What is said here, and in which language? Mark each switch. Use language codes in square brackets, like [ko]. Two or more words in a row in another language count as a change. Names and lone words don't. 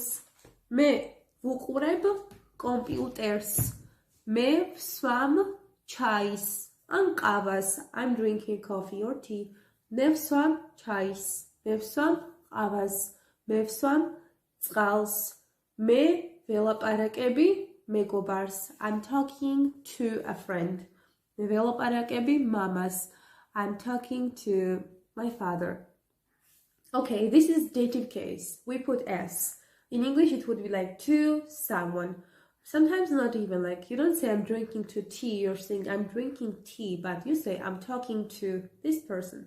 [ka] მე ვუყურებ კომპიუტერს. მე ვსვამ ჩაის ან ყავას. [en] I'm drinking coffee or tea. [ka] მე ვსვამ ჩაის. მე ვსვამ ყავას. მე ვსვამ წყალს. მე ველაპარაკები მეგობარს. [en] I'm talking to a friend. [ka] მე ველაპარაკები მამას. [en] I'm talking to my father. Okay, this is dative case. We put S. In English, it would be like to someone. Sometimes not even like, you don't say I'm drinking to tea, you're saying I'm drinking tea, but you say I'm talking to this person.